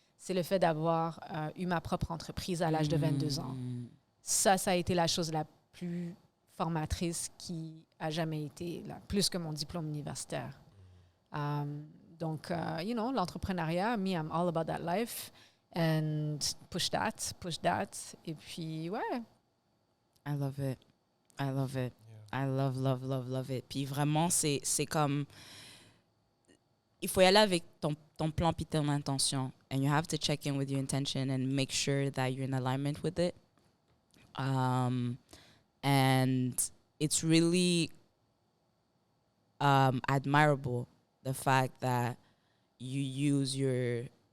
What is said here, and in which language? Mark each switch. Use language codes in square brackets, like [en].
[fr] C'est le fait d'avoir eu ma propre entreprise à l'âge de 22 ans. Ça a été la chose la plus formatrice qui a jamais été, là, plus que mon diplôme universitaire. Donc, l'entrepreneuriat, [en] me, I'm all about that life. And push that. [fr] Et puis, ouais. [en] I love it. Yeah. I love it. [fr] Puis vraiment, c'est comme... Il faut y aller avec ton plan puis ton intention. [en] And you have to check in with your intention and make sure that you're in alignment with it. And it's really admirable, the fact that you use your...